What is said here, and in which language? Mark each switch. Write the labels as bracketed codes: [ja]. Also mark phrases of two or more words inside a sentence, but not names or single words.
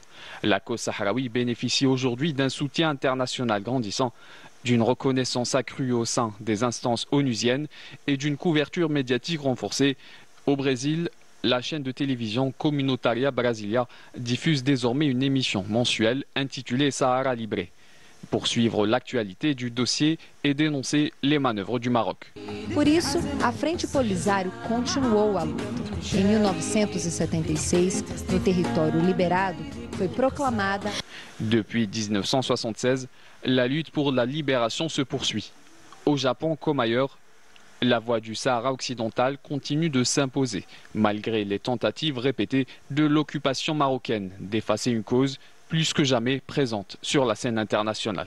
[fr] La cause sahraoui bénéficie aujourd'hui d'un soutien international grandissant, d'une reconnaissance accrue au sein des instances onusiennes et d'une couverture médiatique renforcée. Au Brésil, la chaîne de télévision Comunitaria Brasilia diffuse désormais une émission mensuelle intitulée Sahara Libre, pour suivre l'actualité du dossier et dénoncer les manœuvres du Maroc. [pt] Por isso, a Frente Polisário continuou a luta. Em 1976, no território liberado, foi proclamada. [fr] Depuis 1976, la lutte pour la libération se poursuit. Au Japon comme ailleurs, la voie du Sahara occidental continue de s'imposer, malgré les tentatives répétées de l'occupation marocaine d'effacer une cause plus que jamais présente sur la scène internationale.